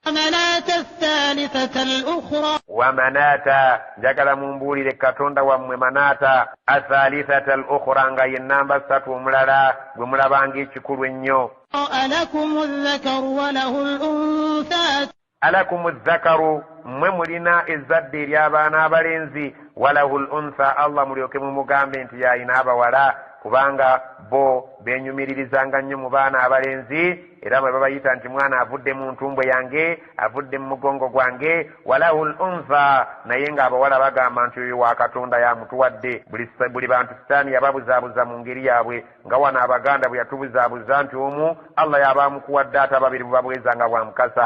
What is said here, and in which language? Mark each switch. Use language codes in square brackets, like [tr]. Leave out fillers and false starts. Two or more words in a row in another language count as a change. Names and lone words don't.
[ar] ومناة الثالثة الأخرى [lg] ومناة njagala mumbuulire katonda wammwe [ar] مناة الثالثة الأخرى [lg] nga ye namba 3 omulala gwe mulabanga ekikulu ennyo. [ar] ألكم الذكر وله الأنثى ألكم الذكر [lg] mmwe mulina ezzadde ery'abaana abalenzi [ar] وله الأنثى [lg] Allah mulyoke mumugambe nti yayina abawala kubanga bo benyumiririzanga nnyo mu baana abalenzi era bwe babayita nti mwana avudde mu ntumbwe yange avudde mu mugongo gwange [ar] وله الأنثى [lg] naye ng'abawala bagamba nti oyo wa Katonda yamutuwadde buli bantu sitaani yababuzaabuza mu ngeri yaabwe nga wano Abaganda bwe yatubuzaabuza nti omu Allah yabamukuwadde ate ababiri bubabweza nga bwa mukasa.